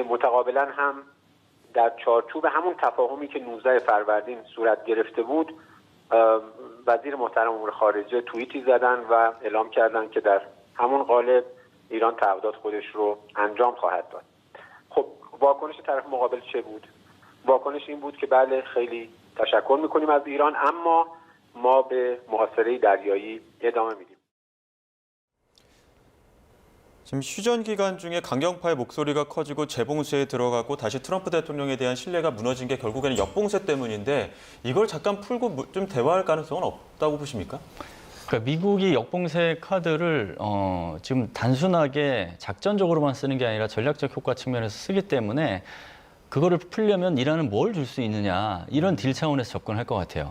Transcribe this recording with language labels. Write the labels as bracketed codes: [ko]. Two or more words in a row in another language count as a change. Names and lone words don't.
[fa] متقابلا هم در چارچوب همون تفاهمی که 19 فروردین صورت گرفته بود وزیر محترم امور خارجه توییتی زدن و اعلام کردن که در همون قالب ایران تعهدات خودش رو انجام خواهد داد. خب واکنش طرف مقابل چه بود؟ واکنش این بود که بله خیلی تشکر میکنیم از ایران اما ما به محاصره دریایی ادامه میدیم. [ko] 지금 휴전 기간 중에 강경파의 목소리가 커지고 재봉쇄에 들어가고 다시 트럼프 대통령에 대한 신뢰가 무너진 게 결국에는 역봉쇄 때문인데 이걸 잠깐 풀고 좀 대화할 가능성은 없다고 보십니까? 그러니까 미국이 역봉쇄 카드를 지금 단순하게 작전적으로만 쓰는 게 아니라 전략적 효과 측면에서 쓰기 때문에 그거를 풀려면 이란은 뭘 줄 수 있느냐 이런 딜 차원에서 접근할 것 같아요.